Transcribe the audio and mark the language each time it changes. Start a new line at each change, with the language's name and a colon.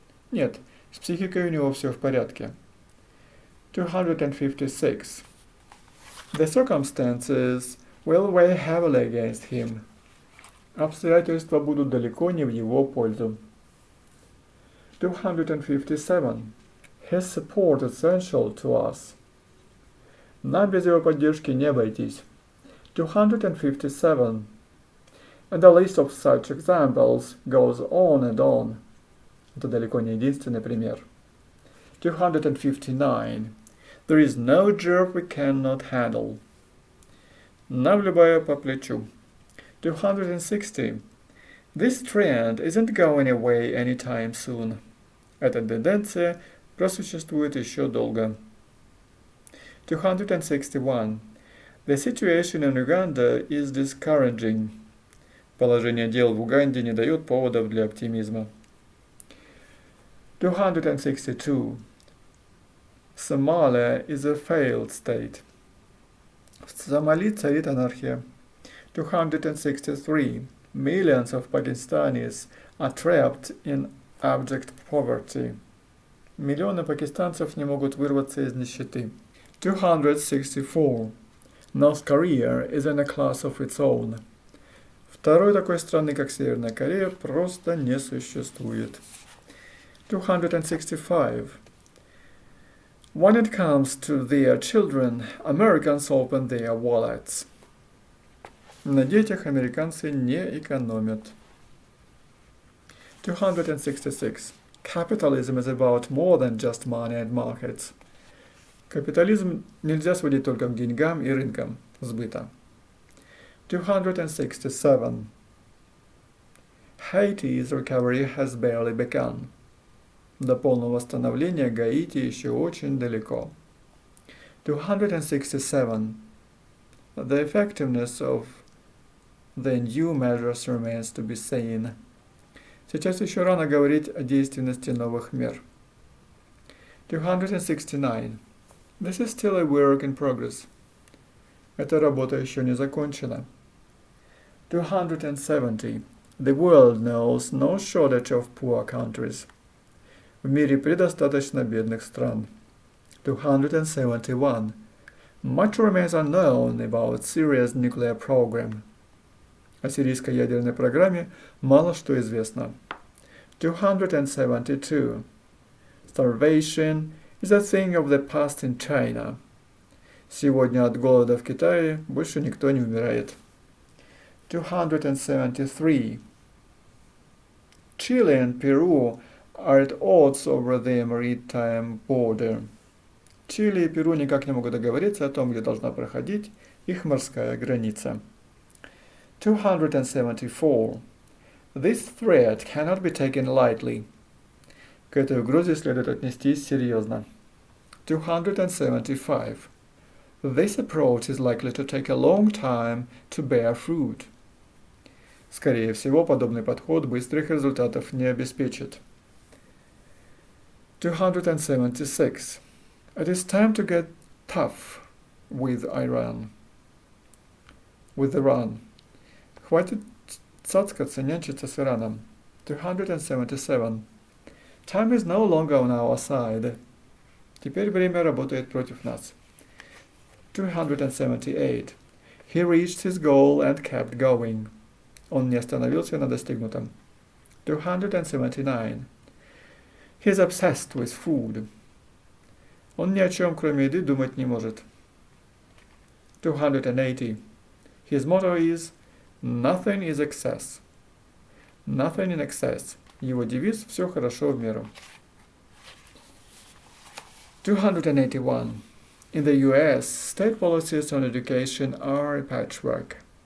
Russian: Нет, с психикой у него все в порядке.
English: 256. The circumstances will weigh heavily against him.
Russian: Обстоятельства будут далеко не в его пользу.
English: 257. His support is essential to us.
Russian: Нам без его поддержки не обойтись.
English: 257. And the list of such examples goes on and on.
Russian: Это далеко не единственный пример.
English: 259. There is no job we cannot handle.
Russian: Нам любая по плечу.
English: 260. This trend isn't going away anytime soon.
Russian: Эта тенденция просуществует еще долго.
English: 261. The situation in Uganda is discouraging.
Russian: Положение дел в Уганде не дает поводов для оптимизма.
English: 262. Somalia is a failed state.
Russian: В Сомали царит анархия.
English: 263. Millions of Pakistanis are trapped in abject poverty.
Russian: Миллионы пакистанцев не могут вырваться из нищеты.
English: 264. North Korea is in a class of its own.
Russian: Второй такой страны, как Северная Корея, просто не существует.
English: 265. When it comes to their children, Americans open their wallets.
Russian: На детях американцы не экономят.
English: 266. Capitalism is about more than just money and markets.
Russian: Капитализм нельзя сводить только к деньгам и рынкам сбыта.
English: 267. Haiti's recovery has barely begun.
Russian: До полного восстановления Гаити еще очень далеко.
English: 267. The effectiveness of the new measures remains to be seen.
Russian: Сейчас еще рано говорить о действенности новых мер.
English: 269. This is still a work in progress.
Russian: Эта работа еще не закончена.
English: 270. The world knows no shortage of poor countries.
Russian: В мире предостаточно бедных стран.
English: 271. Much remains unknown about Syria's nuclear program.
Russian: О сирийской ядерной программе мало что известно.
English: 272. Starvation is a thing of the past in China.
Russian: Сегодня от голода в Китае больше никто не умирает.
English: 273. Chile and Peru are at odds over their maritime border.
Russian: Чили и Перу никак не могут договориться о том, где должна проходить их морская граница.
English: 274. This threat cannot be taken lightly.
Russian: К этой угрозе следует отнестись серьезно.
English: 275. This approach is likely to take a long time to bear fruit.
Russian: Скорее всего, подобный подход быстрых результатов не обеспечит.
English: 276. It is time to get tough with Iran.
Russian: Хватит цацкаться, нянчиться с Ираном.
English: 277. Time is no longer on our side.
Russian: Теперь время работает против нас.
English: 278. He reached his goal and kept going.
Russian: Он не остановился на достигнутом.
English: 279. He is obsessed with food.
Russian: Он ни о чем, кроме еды, думать не может.
English: 280. His motto is Nothing is excess. Nothing in excess.
Russian: Его девиз «Все хорошо в меру».
English: 281. In the US, state policies on education are a patchwork.